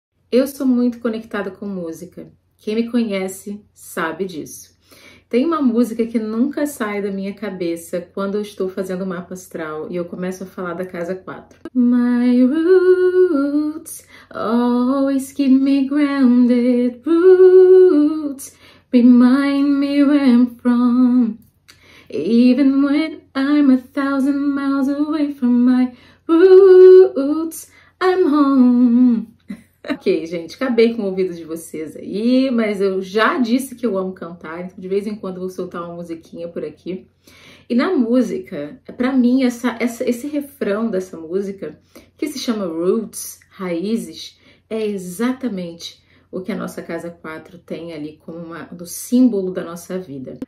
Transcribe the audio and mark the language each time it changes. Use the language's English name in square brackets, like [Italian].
[Portuguese] Eu sou muito conectada com música. Quem me conhece sabe disso. Tem uma música que nunca sai da minha cabeça quando eu estou fazendo o mapa astral e eu começo a falar da casa 4. [English] My roots always keep me grounded. Roots remind me where I'm from. Even when I'm 1,000 miles away from my roots, I'm home. [Portuguese] Ok, gente, acabei com o ouvido de vocês aí, mas eu já disse que eu amo cantar, então de vez em quando eu vou soltar uma musiquinha por aqui. E na música, pra mim, esse refrão dessa música, que se chama Roots, Raízes, é exatamente o que a nossa casa 4 tem ali como do símbolo da nossa vida.